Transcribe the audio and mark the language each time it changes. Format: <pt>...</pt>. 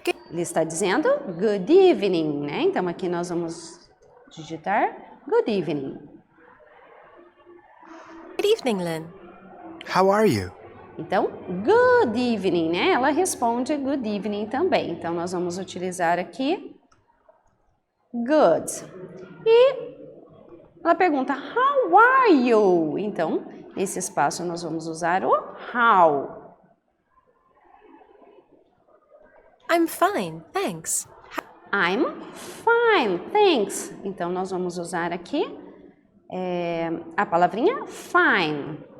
<pt>Ele está dizendo</pt> <en>good evening,</en> <pt>né? Então aqui nós vamos digitar good evening.</pt> <en>Good evening, Lynn. How are you?</en> <pt>Então,</pt> <en>good evening,</en> <pt>né? Ela responde</pt> <en>good evening</en> <pt>também. Então nós vamos utilizar aqui good. E ela pergunta</pt> <en>how are you?</en> <pt>Então, nesse espaço nós vamos usar o how.</pt> <en>I'm fine, thanks. I'm fine, thanks.</en> <pt>Então, nós vamos usar aqui a palavrinha fine.</pt>